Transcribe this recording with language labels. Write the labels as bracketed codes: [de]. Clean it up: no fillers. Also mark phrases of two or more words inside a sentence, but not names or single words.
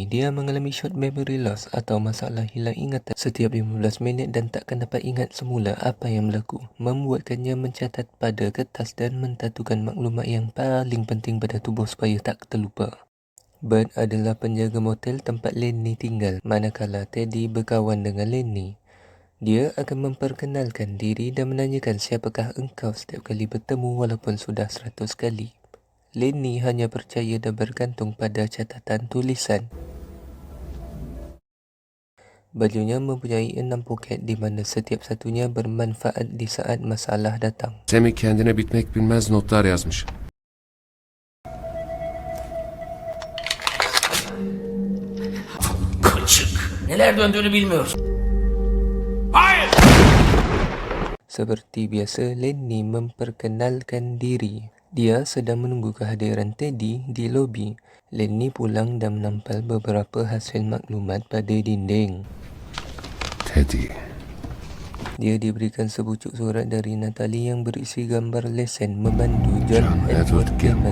[ms] Dia mengalami [en] short memory loss [ms] atau masalah hilang ingatan setiap 15 minit dan takkan dapat ingat semula apa yang berlaku, membuatkannya mencatat pada kertas dan mentatukan maklumat yang paling penting pada tubuh supaya tak terlupa. Bert adalah penjaga motel tempat Lenny tinggal, manakala Teddy berkawan dengan Lenny. Dia akan memperkenalkan diri dan menanyakan siapakah engkau setiap kali bertemu walaupun sudah 100 kali. Lenny hanya percaya dan bergantung pada catatan tulisan. Bajunya mempunyai 6 poket di mana setiap satunya bermanfaat di saat masalah datang. [tr] Semih kendine bitmek bilmez notlar yazmış. Kaçık. Neler döndüğünü bilmiyorsun. Hayır! [ms] Seperti biasa, Lenny memperkenalkan diri. Dia sedang menunggu kehadiran Teddy di lobi. Lenny pulang dan menampal beberapa hasil maklumat pada dinding. Teddy. Dia diberikan sebucuk surat dari Natalie yang berisi gambar lesen memandu John Edward Gemmell.